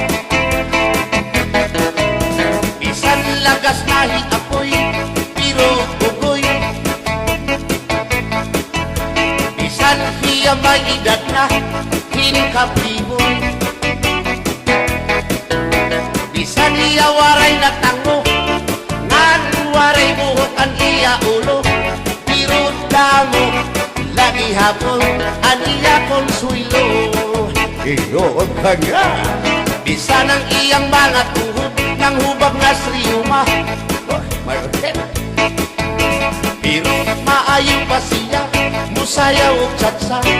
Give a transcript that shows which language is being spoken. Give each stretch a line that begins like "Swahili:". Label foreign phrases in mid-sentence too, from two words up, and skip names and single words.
Waray: Isan lagas nahi apoy, pero ugoy. Isan hiya may edad na, hinkapiboy. Bisan iya waray na tango, ngan waray buhok ang iya ulo. Pero damo, lagi hapon, ang iya konsuelo. Iyo ka nga!
Cebuano: Bisa ng iyang mga tuhod ng hubag nga sriyuma. Pero maayo pa siya, musayaw o tsatsa.